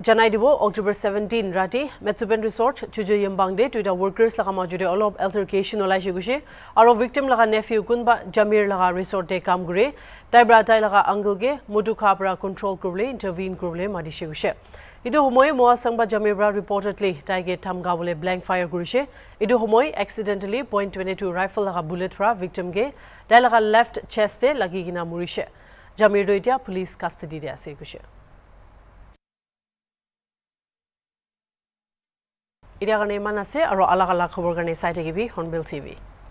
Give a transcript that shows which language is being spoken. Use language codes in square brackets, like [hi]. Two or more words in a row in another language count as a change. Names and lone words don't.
[nag] janai dibo October 17 rati Metsuben Resort chujo yembangde tuida workers laga majude olop altercation olai shigushe aro victim laga nephew kunba Jamir laga resort de kam gure taibra tai laga uncle ge mudu khapra control kurle intervene kurle madi shigushe idu homoy moa sangba Jamir bra reportedly taige thamga bole [en] blank fire [nag] gurishe idu homoy accidentally .22 rifle laga bullet fra victim ge dai laga [en] left chest [nag] e lagi gina murishe Jamir do itia [en] police custody [nag] de ase gushe Ida gane manase aro alak alak khobor gane site gibi Hornbill TV